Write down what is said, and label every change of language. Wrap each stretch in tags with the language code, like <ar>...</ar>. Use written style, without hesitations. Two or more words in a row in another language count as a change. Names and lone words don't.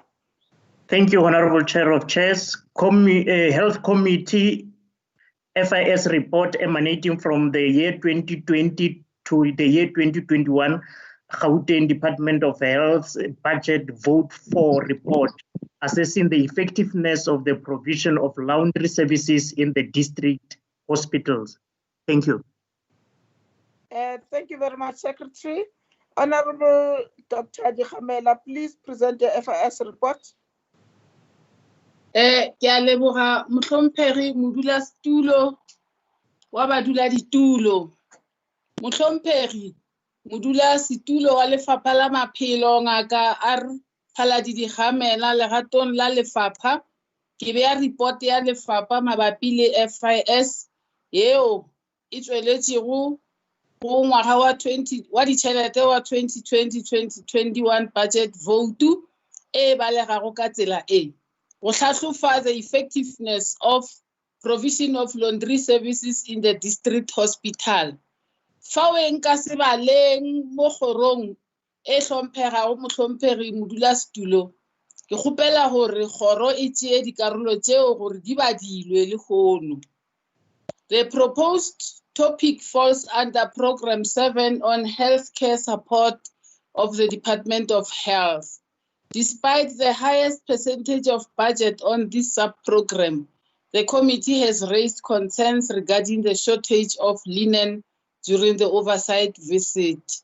<en>Thank you, Honorable Chair of Chairs. Health Committee FIS report emanating from the year 2020 to the year 2021, Gauteng Department of Health budget vote for report assessing the effectiveness of the provision of laundry services in the district hospitals. Thank you. Thank you very much, Secretary. Honorable Dr. Dikhamela, please present the FIS report.</en> <nso>Ke a leboga mohlomphegi modulasetulo wa baduladitulo. Mohlomphegi modulasetulo wa lefapha la maphelo ngaka R Phaladidi Dikhamela legatong la lefapha ke bea report ya lefapha mabapi le FIS yeo e tsweletšego go ngwaga wa ditšhelete wa 2020-2021</nso> <en>budget vote</en> <nso>e balegago ka tsela e. Go hlahlofa</nso> <en>the effectiveness of provision of laundry services in the district hospital.</en> <nso>Fa o nka sebaleng mo kgorong e hlomphegago mohlomphegi modulasetulo, ke kgopela gore kgoro e tšee dikarolo tšeo gore di badilwe le kgono.</nso> <en>The proposed topic falls under Program 7 on healthcare support of the Department of Health. Despite the highest percentage of budget on this sub-program, the committee has raised concerns regarding the shortage of linen during the oversight visit.</en>